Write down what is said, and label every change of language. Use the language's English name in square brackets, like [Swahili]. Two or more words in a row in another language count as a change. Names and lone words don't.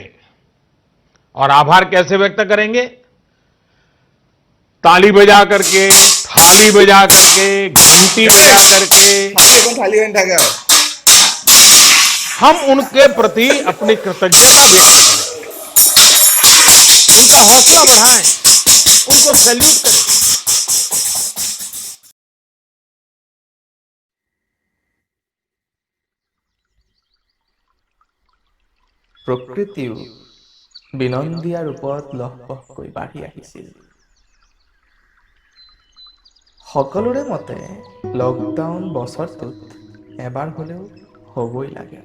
[Hindi] और आभार कैसे व्यक्त करेंगे? ताली बजा करके, थाली बजा करके, घंटी बजा करके हम उनके प्रति अपनी कृतज्ञता व्यक्त करें, उनका हौसला बढ़ाएं, उनको सैल्यूट करें। [Assamese] প্ৰকৃতিও বিনন্দীয়া ৰূপত লহপহকৈ বাঢ়ি আহিছিল। সকলোৰে মতে লকডাউন বছৰটোত এবাৰ হ'লেও হ'বই লাগে।